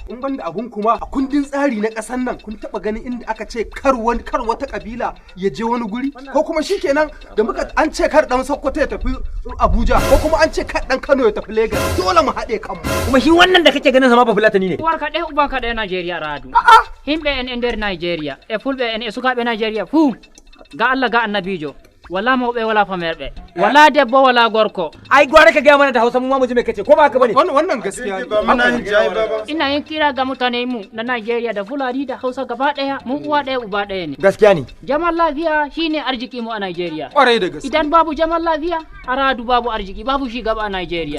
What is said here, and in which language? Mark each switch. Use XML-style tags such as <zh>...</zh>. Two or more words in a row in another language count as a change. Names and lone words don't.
<ha>In ban da abun kuma a kundin tsari na ƙasar nan kun taɓa ganin inda aka ce kar wata kabila ya je wani guri ko kuma shikenan da muka an ce kar dan Sokoto ya tafi Abuja ko kuma an ce kar dan Kano ya tafi Lagos dole mu haɗe kanmu. Kuma shi wannan da kake ganin sa ma ba fulatani ne. Uwar ka ɗaya uban ka ɗaya Najeriya radu.</ha> <ff>Himɓe en nder Najeriya e fulɓe en e sukaɓe Najeriya fuu ga Allah ga annabijo. Wala mawɓe wala famerɓe wala debbo wala gorko.</ff> <ha>Ai gwara ka gaya mana da Hausa mu ma mu ji me kace ko ba haka bane. Wannan gaskiya ba muna yin jayi ba. Ina yin kira ga mutane mu na Najeriya da Fulani da Hausa gaba ɗaya mu uwa ɗaya uba ɗaya ne. Gaskiya ne. Zaman lafiya shine arziki mu a Najeriya. Kwarai da gaskiya. Idan babu zaman lafiya aradu babu arziki babu shi gaba a Najeriya.</ha>